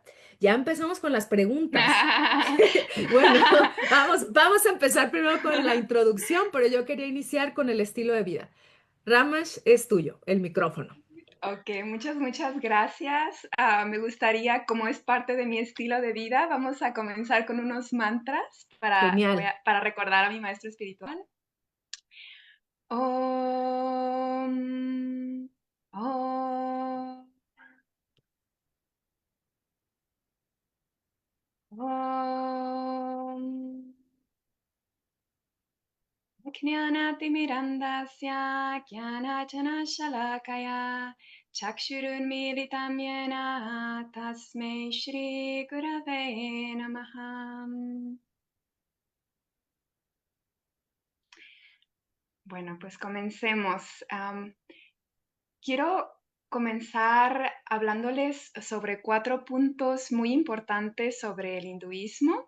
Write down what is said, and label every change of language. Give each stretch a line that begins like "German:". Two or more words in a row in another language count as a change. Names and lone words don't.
Spanish: Ya empezamos con las preguntas. Bueno, vamos a empezar primero con la introducción, pero yo quería iniciar con el estilo de vida. Ramash, es tuyo, el micrófono. Ok, muchas gracias. Me gustaría, como es parte de mi estilo de vida, vamos a comenzar con unos mantras Genial. para recordar a mi maestro espiritual.
Sanskrit: Om, Om, Om. ज्ञानातिमिरन्दस्य ज्ञानाजनशलाकया चक्षुरुन्मीलितं येन तस्मै श्रीगुरवे नमः.
Spanish: Bueno, pues comencemos. Quiero comenzar hablándoles sobre 4 puntos muy importantes sobre el hinduismo.